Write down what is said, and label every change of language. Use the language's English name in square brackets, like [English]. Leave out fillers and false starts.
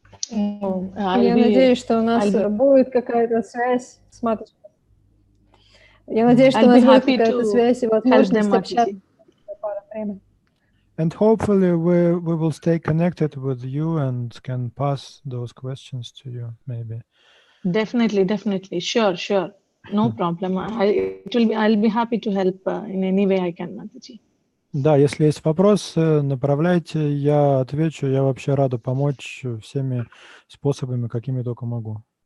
[Russian] Я надеюсь, что у нас будет какая-то связь с Матаджи. Я надеюсь, что у нас будет какая-то связь и возможность общаться с Апара Премой. [English] And hopefully we will stay connected with you and can pass those questions to you, maybe. Definitely. Sure. No problem. I'll be happy to help in any way I can, Mataji. [Russian] Да, если есть вопросы, направляйте, я отвечу. Я вообще рада помочь всеми способами, какими только могу.